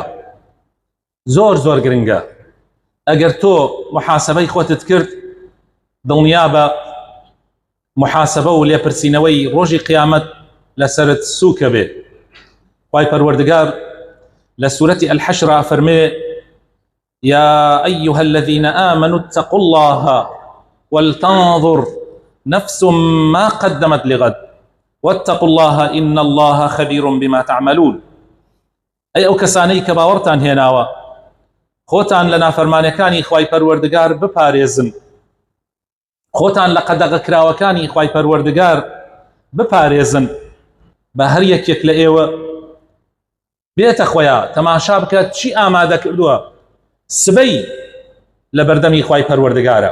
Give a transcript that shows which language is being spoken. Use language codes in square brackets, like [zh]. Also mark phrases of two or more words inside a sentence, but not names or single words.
[ckb] زۆر زۆر گرنگە. ئەگەر تۆ محاسەبەی خۆتت کرد، دڵنیا بە محاسەبە و لێپرسینەوەی ڕۆژی قیامەت لەسەرت سووکە بێ. خوای پەروەردگار لە سوورەتی الحەشر فەرمێ: [ar] يا أيها الذين آمنوا اتقوا الله ولتنظر نفس ما قدمت لغد واتقوا الله إن الله خبير بما تعملون. [ckb] أي أو کەسانەی کە باوەڕتان هێناوە، خۆتان لە نافەرمانیەکانی خوای پەروەردگار بپارێزن، خۆتان لە قەدەغەکراوەکانی خوای پەروەردگار بپارێزن. بە هەر یەکێک لە ئێوە بێتە خۆیان تەماشا بکات چی ئامادە کردووە سبەی لە بەردەمی خوای پەروەردگارە.